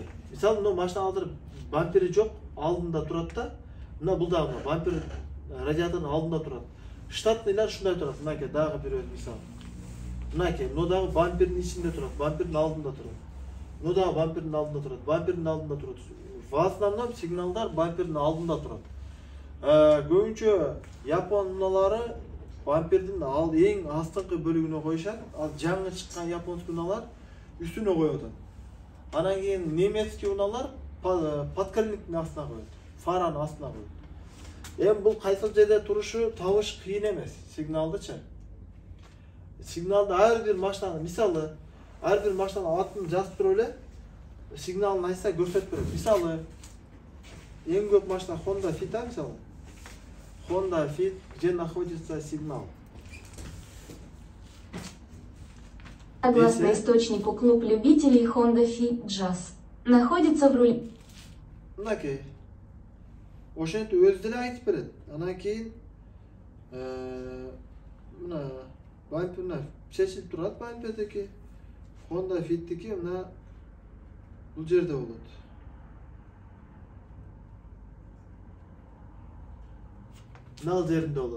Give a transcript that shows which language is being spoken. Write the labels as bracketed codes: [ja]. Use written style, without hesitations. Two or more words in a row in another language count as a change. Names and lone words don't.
[ky] Мисалы, машина азыр бампери жок, алдында турат да. Мына бул дагы бампер радиатордун алдында турат. Штатныйлар ушундай турат. Мынакей дагы бир мисал. Мынакей, мына дагы бампердин ичинде турат, бампердин алдында турат. Мына дагы бампердин алдында турат, бампердин алдында турат. [ru] В основном [ky] сигналдар бампердин алдында турат. Көбүнчө япон унаалары бампердин эң астыңкы бөлүгүнө коюшат. Ал жаңы чыккан японский унаалар үстүнө коюп атат. Анан кийин немецкий унаалар подкрыльниктин астына коет, фаранын астына коет. Эми бул кайсыл жерде турушу табыш кыйын эмес, сигналдычы. Сигналды ар бир машинанын, мисалы, ар бир машинанын атын жазып туруп эле сигналын айтса көрсөтүп берет. Мисалы, эң көп машина Honda Fit, мисалы. [ru] Honda Fit, где находится сигнал? Согласно источнику, клуб любителей Honda Fit Jazz находится в руле. [ky] Мынакей. Ошентип өзү деле айтып берет. Анан кийин мына бамперна чечилип турат, бампердики. Honda Fit'тики мына бул жерде болот. Мына жеринде болот.